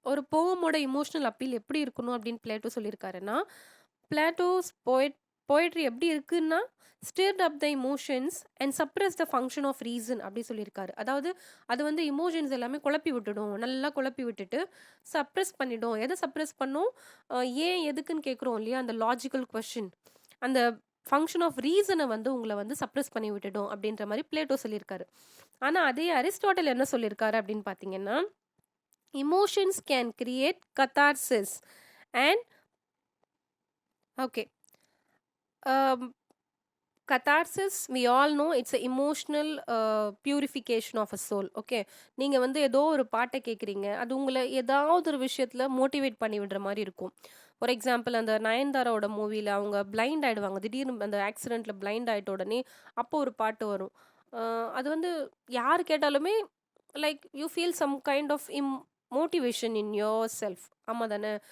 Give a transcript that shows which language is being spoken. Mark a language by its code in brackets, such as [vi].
[ta] ஒரு போமோட emotional appeal எப்படி இருக்கணும் அப்படின்னு பிளேட்டோ சொல்லியிருக்காருன்னா, பிளேட்டோஸ் போயட்ரி எப்படி இருக்குன்னா, [en] stirred up the emotions and suppress the function of reason [ta] அப்படி சொல்லியிருக்காரு. அதாவது அது வந்து இமோஷன்ஸ் எல்லாமே குழப்பி விட்டுடும், நல்லா குழப்பி விட்டுட்டு சப்ரஸ் பண்ணிடும். எதை சப்ரஸ் பண்ணும்? ஏன் எதுக்குன்னு கேட்குறோம் இல்லையா, அந்த லாஜிக்கல் கொஷின், அந்த ஃபங்க்ஷன் ஆஃப் ரீசனை வந்து உங்களை வந்து சப்ரஸ் பண்ணி விட்டுடும் அப்படின்ற மாதிரி பிளேட்டோ சொல்லியிருக்காரு. ஆனால் அதே அரிஸ்டாட்டில் என்ன சொல்லியிருக்காரு அப்படின்னு பார்த்தீங்கன்னா, [en] emotions can create catharsis and okay, catharsis we all know it's a emotional purification of a soul. [ta] Okay, நீங்கள் வந்து ஏதோ ஒரு பாட்டை கேட்குறீங்க, அது உங்களை ஏதாவது ஒரு விஷயத்தில் மோட்டிவேட் பண்ணி விடுற மாதிரி இருக்கும். ஃபார் எக்ஸாம்பிள் அந்த நயன்தாராவோட மூவியில் அவங்க பிளைண்ட் ஆகிடுவாங்க, திடீர்னு அந்த ஆக்சிடெண்ட்டில் பிளைண்ட் ஆகிட்ட உடனே அப்போ ஒரு பாட்டு வரும். அது வந்து யார் கேட்டாலுமே [en] Like you feel some kind of motivation in your self. [ta] ஆமாம் தானே?